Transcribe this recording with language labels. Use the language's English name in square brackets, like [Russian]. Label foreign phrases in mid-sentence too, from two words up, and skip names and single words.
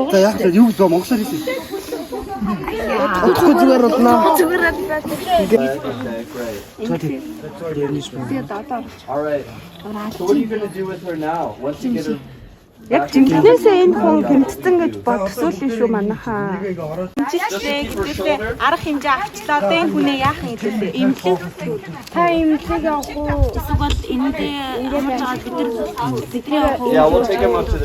[Mongolian] За яг л юу зөө монголоор хэлсэн. Утгагүй зүгээр болно. [English] Okay, great. All right. So what are you going to do with her now? Once you get her [Mongolian] Яг жинхнээсээ энэ хүн гэмтсэн гэж бодсуулна шүү манайхаа. Жишээ гэдэг арга хэмжээ авчлаа. Одоо энэ хүнээ яах юм хэлээ. Имлэг. Та имлэг авах уу? Эсвэл эндээ ингэж аваад бидний авах уу? [English] Yeah, we'll take him up to the